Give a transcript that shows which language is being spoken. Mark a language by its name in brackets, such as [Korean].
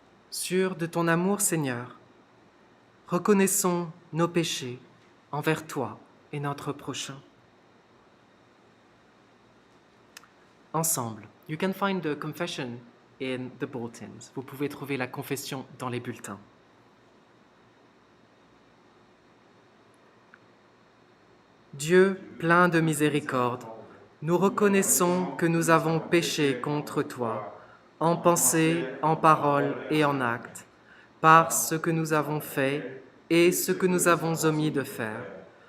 [French] Sûrs de ton amour, Seigneur, reconnaissons nos péchés envers toi et notre prochain. [English] Ensemble, you can find the confession in the bulletins. [French] Vous pouvez trouver la confession dans les bulletins. Dieu, plein de miséricorde, nous reconnaissons que nous avons péché contre toi, en pensée, en parole et en acte, par ce que nous avons fait et ce que nous avons omis de faire.